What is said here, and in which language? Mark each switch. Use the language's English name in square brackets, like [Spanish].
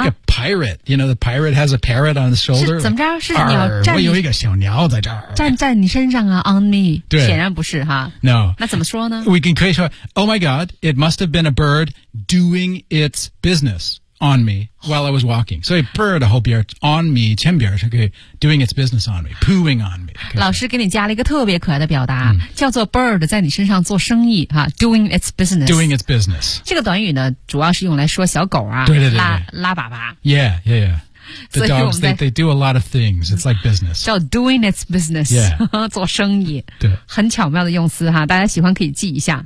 [English] That's like a pirate You know the pirate has a parrot on his shoulder [Chinese] 是怎么着是鸟站我有一个小鸟在这儿站你身上啊 On me 对显然不是哈 [English] No [Chinese] 那怎么说呢 [English] We can create Oh my god It must have been a bird Doing its business On me While I was walking 所以 bird 后边 On me 前边是可以 Doing its business on me Pooing on me [Chinese] 老师给你加了一个特别可爱的表达、嗯、叫做 bird 在你身上做生意哈 [English] Doing its business Doing its business [Chinese] 这个短语呢主要是用来说小狗啊对对对对拉粑粑 [English] Yeah yeah yeah The dogs they do a lot of things It's like business [Chinese] 叫 doing its business [English] Yeah [Chinese] 做生意对很巧妙的用词哈大家喜欢可以记一下